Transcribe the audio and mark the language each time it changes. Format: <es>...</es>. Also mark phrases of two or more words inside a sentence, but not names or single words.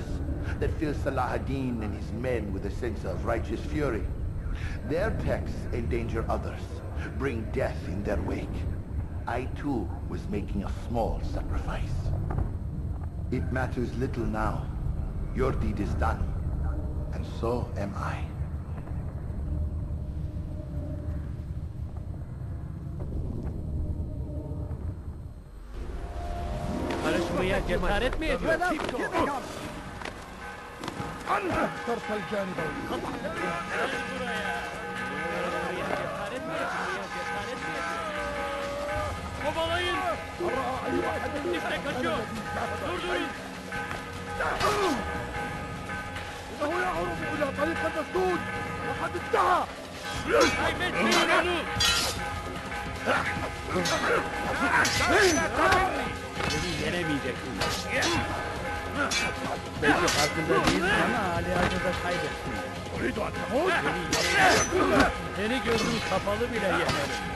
<en>That fill Salah ad-Din and his men with a sense of righteous fury? Their texts endanger others, bring death in their wake. I too was making a small sacrifice. It matters little now. Your deed is done, and so am I.</en> <tr>Karışmaya cesaret mi ediyorsun?</tr> <ar>اخترت الجانب</ar> <tr>Kovalayın! İşte kaçıyor! Durdurun!</tr> <ar>إنه يعرض إلى طريق المسدود وقد انتهى.</ar> <tr>Kaybetmeyin onu! Beni yenemeyeceksin. Belki farkında değilsin ama halihazırda kaybettin. Seni gözüm kapalı bile yenerim.</tr>